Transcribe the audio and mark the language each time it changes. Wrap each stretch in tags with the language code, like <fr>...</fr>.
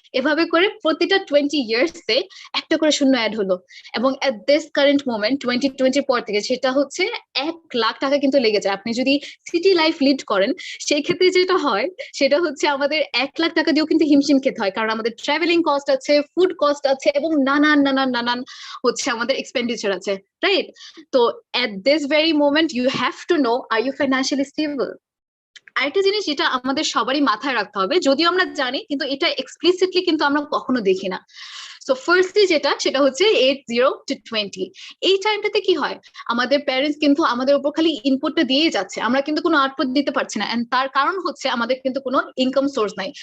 <bn>এভাবে করে প্রতিটা 20 ইয়ার্সে একটা করে শূন্য অ্যাড হলো, এবং</bn> <en>at this current moment</en> <bn>2020 পর থেকে সেটা হচ্ছে 1 লাখ টাকা কিন্তু লেগে যায়। আপনি যদি সিটি লাইফ লিড করেন সেই ক্ষেত্রে যেটা হয় সেটা হচ্ছে আমাদের 1 লাখ টাকা দিয়েও কিন্তু হিমশিম খেতে হয়, কারণ আমাদের ট্রাভেলিং কস্ট আছে, ফুড কস্ট আছে, এবং নানান নানান নানান হচ্ছে আমাদের এক্সপেন্ডিচার আছে, রাইট?</bn> <en>তো at this very moment you have to know, are you financially stable?</en> <bn>আরেকটা জিনিস যেটা আমাদের সবারই মাথায় রাখতে হবে, যদিও আমরা জানি কিন্তু এটা এক্সপ্লিসিটলি কিন্তু আমরা কখনো দেখি না। সো ফার্স্টলি যেটা সেটা হচ্ছে 8 to 20, এই টাইমটাতে কি হয়, আমাদের প্যারেন্টস কিন্তু আমাদের উপর খালি ইনপুটটা দিয়ে যাচ্ছে, আমরা কিন্তু কোনো আউটপুট দিতে পারছি না, এন্ড তার কারণ হচ্ছে আমাদের কিন্তু কোনো ইনকাম সোর্স নাই।</bn>